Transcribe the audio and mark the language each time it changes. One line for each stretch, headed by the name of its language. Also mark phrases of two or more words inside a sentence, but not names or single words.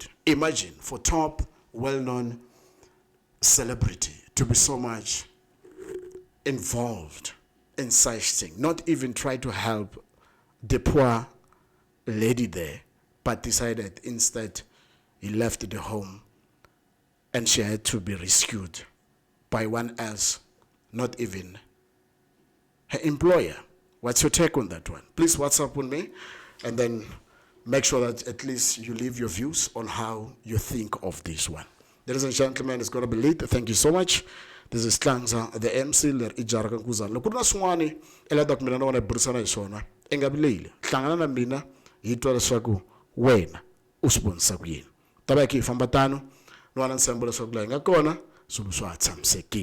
English: Imagine for top, well-known celebrity to be so much involved in such thing, not even try to help the poor lady there, but decided instead he left the home and she had to be rescued by one else, not even her employer. What's your take on that one? Please WhatsApp with me and then make sure that at least you leave your views on how you think of this one. Ladies and gentlemen, it's going to be late. Thank you so much. This is Klangza, the MC,
Tsonga: ler ijara kankuzana. Loko kuna swin'wana elada ku mina na wena burisana hi swona, i nga vileli. Hlangana na mina hi twa leswaku wena u swi vonisa ku yini. Ta va hi famba tano no wana nsembo leswaku la hi nga kona swilo swa tshamisekile.